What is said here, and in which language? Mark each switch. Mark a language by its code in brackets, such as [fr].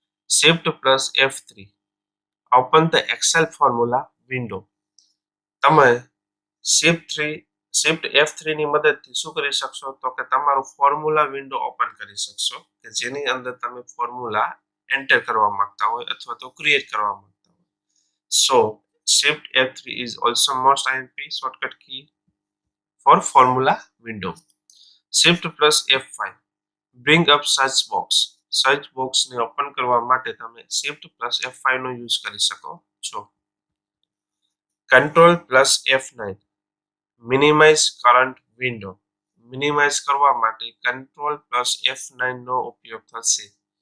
[en] Shift plus F3 open the Excel formula window. [gu] તમે shift F3 ની મદદથી શું કરી શકશો તો કે તમારું ફોર્મ્યુલા વિન્ડો ઓપન કરી શકશો કે જેની અંદર તમે ફોર્મ્યુલા એન્ટર કરવા માંગતા હોય અથવા તો ક્રિએટ કરવા માંગતા હોય. [en] So Shift F3 is also most IMP shortcut key for formula window. Shift plus F5 bring up search box. [gu] Search બોક્સને ઓપન કરવા માટે તમે Shift plus F5 નો યુઝ કરી શકો છો. [en] Control plus F9 minimize current window. [gu] Minimise કરવા માટે control plus F9 નો ઉપયોગ થશે.